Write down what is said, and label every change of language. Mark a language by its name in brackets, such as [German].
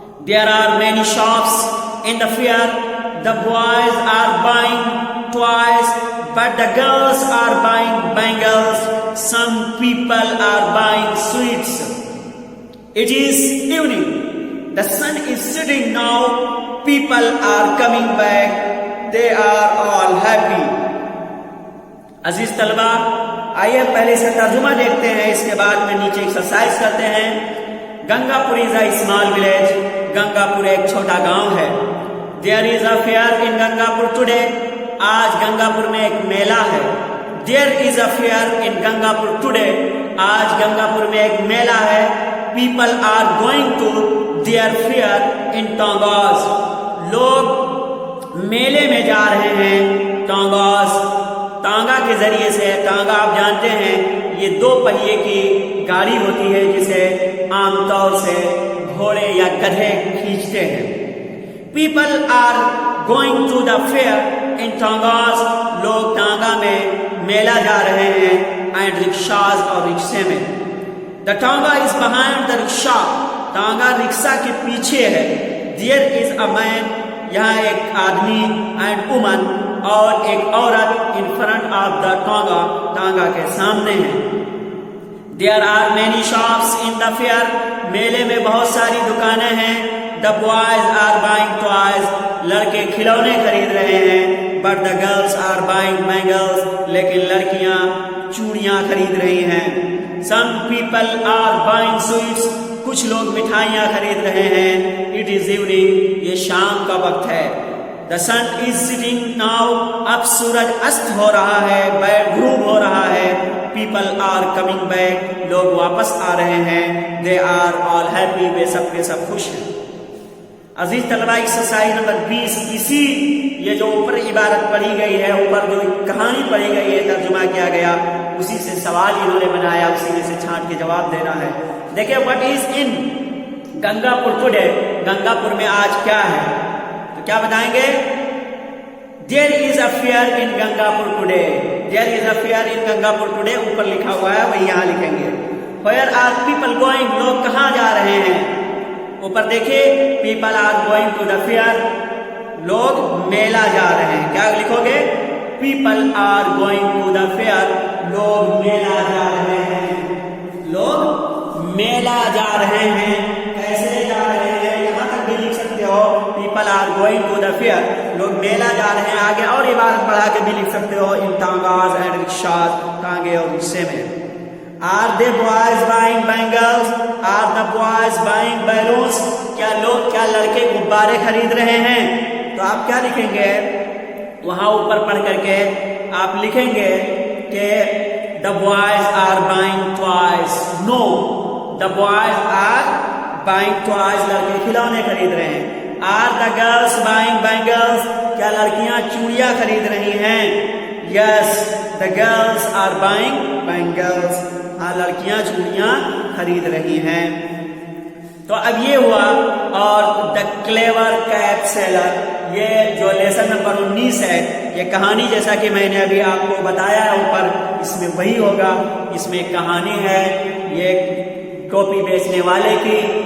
[English] There are many shops in the fair. The boys are buying toys, but the girls are buying bangles. Some people are buying sweets. It is evening. The sun is setting now. People are coming back. They are all happy. [Urdu] अजीज तलबा, آئیے پہلے سے ترجمہ دیکھتے ہیں, اس کے بعد میں نیچے ایکسرسائز کرتے ہیں. [English] Gangapur is a small village. [Urdu] گنگاپور ایک چھوٹا گاؤں ہے. [English] There is a fair in Gangapur today. [Urdu] آج گنگاپور میں ایک میلہ ہے. [English] There is a fair in Gangapur today. [Urdu] آج گنگاپور میں ایک میلہ ہے. [English] People are going to their fair in Tongas. [Urdu] لوگ میلے میں جا رہے ہیں ٹانگاس. ٹانگا کے ذریعے سے, ٹانگا آپ جانتے ہیں یہ 2 پہیے کی گاڑی ہوتی ہے جسے عام طور سے گھوڑے یا گدھے کھینچتے ہیں. [English] People are going to the fair in Tongas. [Urdu] لوگ ٹانگا میں میلہ جا رہے ہیں. [English] and rickshaws [Urdu] اور رکشے میں. [English] The Tonga is behind the rickshaw. [Urdu] ٹانگا رکشا کے پیچھے ہے. [English] There is a man. [Urdu] یہاں ایک آدمی [English] and woman [Urdu] اور ایک عورت [English] in front of the Tonga. [Urdu] ٹانگا کے سامنے ہے. [English] There are many shops in the fair. [Urdu] میلے میں بہت ساری دکانیں ہیں. [English] The boys are buying toys. [Urdu] لڑکے کھلونے خرید رہے ہیں. [English] But the girls are buying bangles. [Urdu] لیکن لڑکیاں چوڑیاں خرید رہی ہیں. [English] Some people are buying sweets. [Urdu] کچھ لوگ مٹھائیاں خرید رہے ہیں. [English] It is evening. [Urdu] یہ شام کا وقت ہے. [English] The sun is setting now. [Urdu] اب سورج است ہو رہا ہے, غروب ہو رہا ہے. [English] People are coming back. [Urdu] لوگ واپس آ رہے ہیں. [English] They are all happy. [Urdu] وہ سب کے سب خوش ہیں. عزیز طلبہ, ایکسرسائز نمبر 20 اسی یہ جو اوپر عبارت پڑھی گئی ہے, اوپر جو کہانی پڑھی گئی ہے, ترجمہ کیا گیا, اسی سے سوال انہوں نے بنایا, اسی میں سے چھانٹ کے جواب دینا ہے. دیکھیں, [English] what is in Gangapur today. [Urdu] Gangapur میں آج کیا ہے, تو کیا بتائیں گے. [English] There is a fair in Gangapur today. There is a fair in Gangapur today. [Urdu] اوپر لکھا ہوا ہے, وہی یہاں لکھیں گے. [English] Where are people going. [Urdu] لوگ کہاں جا رہے ہیں. اوپر دیکھیے, [English] people are going to the fair. [Urdu] لوگ میلہ جا رہے ہیں. کیا لکھو گے. [English] people are going to the fair. [Urdu] لوگ میلہ جا رہے ہیں. لوگ میلہ جا رہے ہیں. کیسے جا رہے ہیں, یہاں تک بھی لکھ سکتے ہو. [English] people are going to the fair. [Urdu] لوگ میلہ جا رہے ہیں. آگے اور عبارت بڑھا کے بھی لکھ سکتے ہو. [English] in tangas and rickshaws. [Urdu] ٹانگے اور رکشے میں. [English] Are the boys buying bangles? Are the boys buying balloons? [Urdu] کیا لڑکے غبارے خرید رہے ہیں. تو آپ کیا لکھیں گے, وہاں اوپر پڑھ کر کے آپ لکھیں گے کہ [English] the boys are buying toys. No, the boys are buying toys. [Urdu] لڑکے کھلونے خرید رہے ہیں. [English] Are the girls buying bangles? [Urdu] کیا لڑکیاں چوڑیاں خرید رہی ہیں. [English] Yes, the girls are buying bangles. [Urdu] ہاں, لڑکیاں چوڑیاں خرید رہی ہیں. تو اب یہ ہوا. اور دا کلیور کیپ سیلر, یہ جو لیسن نمبر 19 ہے, یہ کہانی جیسا کہ میں نے ابھی آپ کو بتایا ہے اوپر, اس میں وہی ہوگا. اس میں کہانی ہے یہ ٹوپی بیچنے والے کی.